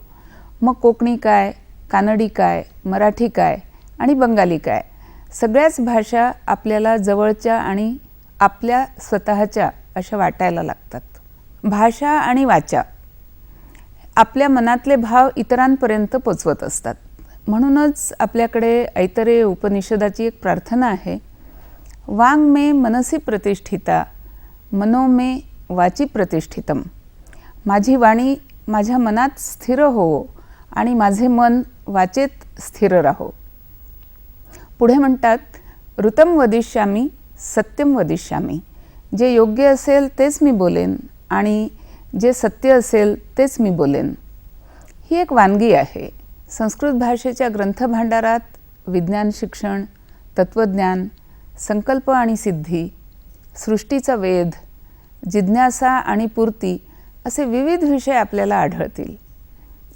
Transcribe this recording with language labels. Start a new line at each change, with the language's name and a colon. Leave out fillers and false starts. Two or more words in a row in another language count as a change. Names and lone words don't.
Marathi: मग कोकणी काय, कानडी काय, मराठी काय आणि बंगाली काय, सगळ्याच भाषा आपल्याला जवळच्या आणि आपल्या स्वतःच्या अशा वाटायला लागतात. भाषा आणि वाचा आपल्या मनातले भाव इतरांपर्यंत पोचवत असतात. म्हणूनच आपल्याकडे ऐतरेय उपनिषदाची एक प्रार्थना आहे,
Sanskrit: वांग मे मनसी प्रतिष्ठिता, मनो मे वाची प्रतिष्ठितम.
Marathi: माझी वाणी माझ्या मनात स्थिर हो आणि माझे मन वाचेत स्थिर राहो. पुढे म्हणतात,
Sanskrit: ऋतम वदिष्यामी सत्यम वदिष्यामी.
Marathi: जे योग्य असेल तेच मी बोलेन आणि जे सत्य असेल तेच मी बोलेन. ही एक वानगी आहे. संस्कृत भाषेच्या ग्रंथभांडारात विज्ञान शिक्षण, तत्त्वज्ञान, संकल्प आणि सिद्धी, सृष्टीचा वेध, जिज्ञासा आणि पूर्ती असे विविध विषय आपल्याला आढळतील.